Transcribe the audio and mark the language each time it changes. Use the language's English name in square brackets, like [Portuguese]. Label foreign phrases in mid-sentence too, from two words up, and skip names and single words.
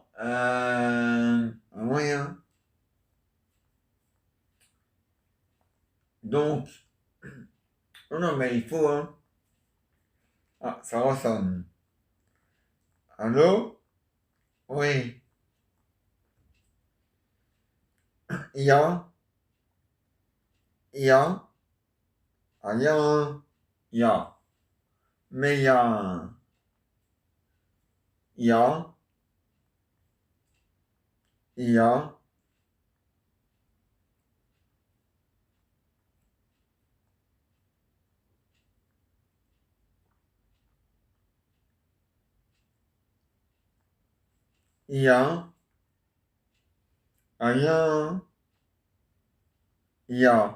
[French] Ah ouais, hein. Donc. Non, non, mais il faut, hein. Ah, ça ressonne. Allô? Oui. [German] Ja, ja, ah, ja, ja. Mais ja, ja, ja, ja, ah, ja, ja.